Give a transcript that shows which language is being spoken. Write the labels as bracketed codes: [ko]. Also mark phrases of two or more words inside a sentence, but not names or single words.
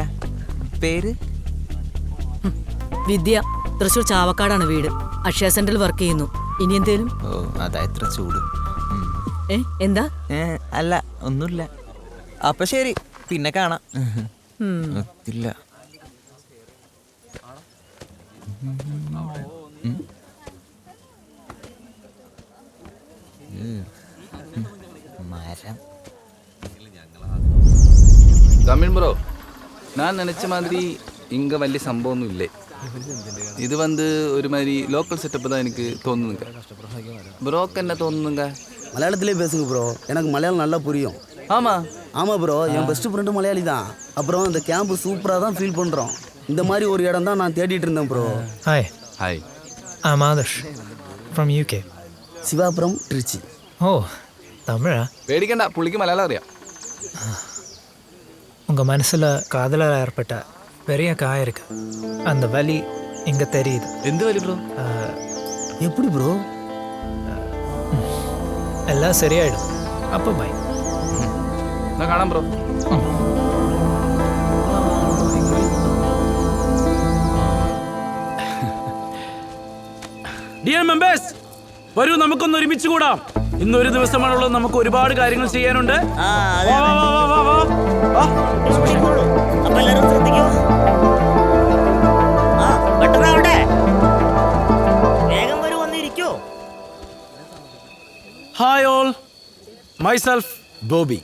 [ml] പേര് വിദ്യ. തൃശ്ശൂർ ചാവക്കാടാണ് വീട്. അക്ഷയ സെന്ററിൽ വർക്ക് ചെയ്യുന്നു. ഇനി എന്തേലും? ഓ, അതാ ഇത്ര ചൂട്. എന്താ? അല്ല, ഒന്നുമില്ല. അപ്പൊ ശരി, പിന്നെ കാണാം. ഒത്തില്ല. [ta] தமிழ் ப்ரோ, நான் நினச்ச மாதிரி இங்கே [ml] വലിയ സംഭവമൊന്നും ഇല്ലേ. [ta] ഇത് வந்து ஒரு மாதிரி [en] local setup [ta] தான் எனக்கு தோணுதுங்க. ப்ரோக்கு என்ன தோணுதுங்க? மலையாளத்திலே பேசுங்க ப்ரோ, எனக்கு மலையாளம் நல்லா புரியும். ஆமாம் ப்ரோ, என் [en] best friend [ta] மலையாளி தான். அப்புறம் இந்த கேம்பு சூப்பராக தான் ஃபீல் பண்ணுறோம். இந்த மாதிரி ஒரு இடம் தான் நான் தேடிட்டு இருந்தேன் ப்ரோ. ஹாய், [en] I'm Adarsh from UK. [ta] சிவாபுரம், திருச்சி. ஓ, தமிழா? [ml] പേടിക്കണ്ട, പുള്ളിക്ക് മലയാളം അറിയാം. [ta] உங்கள் மனசில் காதலாக ஏற்பட்ட பெரிய காயம் இருக்கு. அந்த வலி இங்கே தெரியுது. எந்த வலி ப்ரோ? எப்படி ப்ரோ? எல்லாம் சரியாயிடும். அப்போ பை. [ml] நான் കാണാം ബ്രോ. [en] Dear members, [ml] വരൂ, നമുക്കൊന്ന് ഒരുമിച്ച് കൂടാം. ഇന്നൊരു ദിവസമാണുള്ളത്, നമുക്ക് ഒരുപാട് കാര്യങ്ങൾ ചെയ്യാനുണ്ട്. [en] Hi all, myself Bobby.